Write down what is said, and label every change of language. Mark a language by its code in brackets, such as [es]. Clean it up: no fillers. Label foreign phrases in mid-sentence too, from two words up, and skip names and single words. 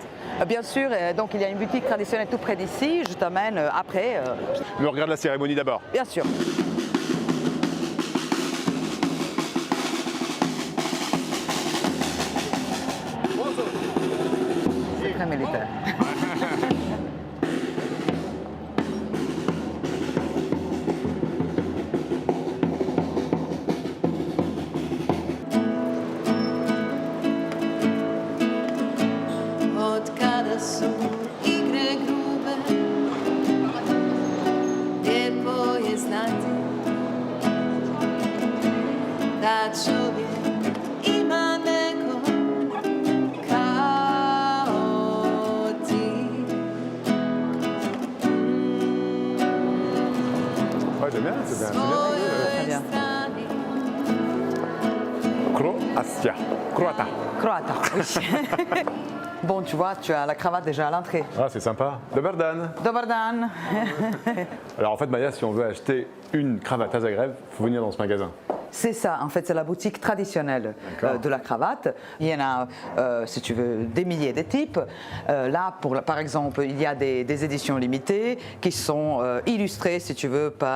[fr] Bien sûr, donc il y a une boutique traditionnelle tout près d'ici, je t'amène après. Mais on regarde la cérémonie d'abord. Bien sûr. C'est très militaire. [hr] Od kada su igre grube, lijepo je znati da čovjek ima neko kao ti. [fr] Ouais, j'aime bien, c'est bien. Très bien. [hr] Strani Croatia. Croata. Croata, [fr] oui. Bon, tu vois, tu as la cravate déjà à l'entrée. Ah, c'est sympa. [hr] Dobar dan. Dobar dan. [fr] Alors en fait, Maya, si on veut acheter une cravate à Zagreb, il faut venir dans ce magasin. C'est ça, en fait, c'est la boutique traditionnelle de la cravate. Il y en a, si tu veux, des milliers de types. Là, par exemple, il y a des éditions limitées qui sont illustrées, si tu veux, par...